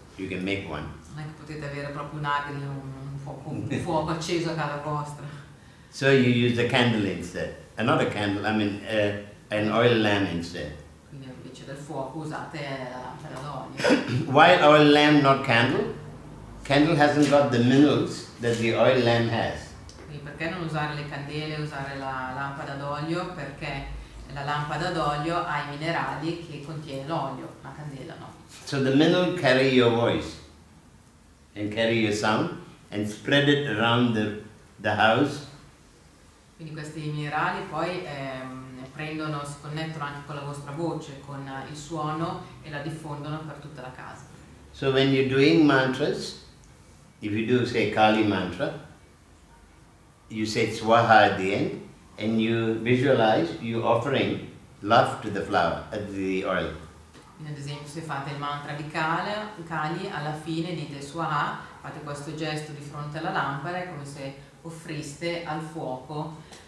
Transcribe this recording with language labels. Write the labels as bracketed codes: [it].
[en] You can make one. [it] Non è che potete avere proprio un Agni, un fuoco acceso a casa vostra. [en] So you use the candle instead. Not a candle, I mean an oil lamp instead. [it] Quindi invece del fuoco usate la lampada d'olio. [en] Why oil lamp, not candle? Candle hasn't got the minerals that the oil lamp has. [it] Quindi perché non usare le candele, usare la lampada d'olio? Perché la lampada d'olio ha i minerali che contiene l'olio, la candela no. [en] So the mineral carry your voice and carry your sound and spread it around the house. [it] Quindi questi minerali poi si connettono anche con la vostra voce, con il suono e la diffondono per tutta la casa. [en] So when you're doing mantras, if you do say Kali mantra, you say Swaha at the end and you visualize you offering love to the flower, the oil. [it] Quindi ad esempio se fate il mantra di Kali, alla fine dite Swaha, fate questo gesto di fronte alla lampada, è come se offriste al fuoco